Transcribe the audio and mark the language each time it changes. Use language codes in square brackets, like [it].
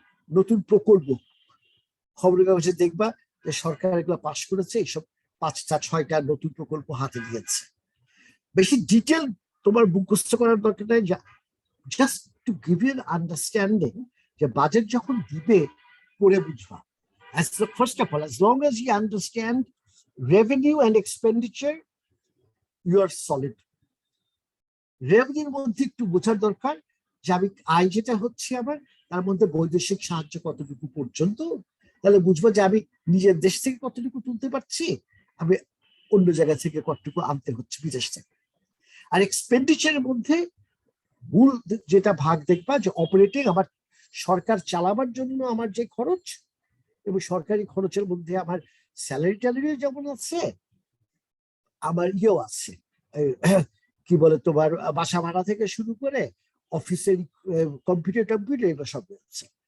[bn] নতুন প্রকল্প, খবরের কাগজে দেখবা যে সরকার এগুলো পাশ করেছে, এইসব 5টা 6টা নতুন প্রকল্প হাতে নিয়েছে। বেশি ডিটেল তোমার মুখস্থ করার দরকার নাই, [en] just to give you understanding [bn] যে বাজেট যখন দিবে করে বুঝবা। [en] First of all, as long as you understand revenue and expenditure, you are solid. [bn] রেভিনিউর মধ্যে একটু বোঝার দরকার যে আমি আয় যেটা হচ্ছে আমার, তার মধ্যে বৈদেশিক সাহায্য কতটুকু পর্যন্ত, তাহলে বুঝবো যে আমি নিজের দেশ থেকে কতটুকু তুলতে পারছি, আমি অন্য জায়গা থেকে কতটুকু আনতে হচ্ছে বিদেশ থেকে। আর এক্সপেন্ডিচারের মধ্যে মূল যেটা ভাগ দেখবা যে অপারেটিং, আমার সরকার চালাবার জন্য আমার যে খরচ, এবং সরকারি খরচের মধ্যে আমার স্যালারি ট্যালারি যেমন আছে, আমার ইয়েও আছে, কি বলে তোমার বাসা ভাড়া থেকে শুরু করে অফিসের কম্পিউটার এগুলো সব আছে।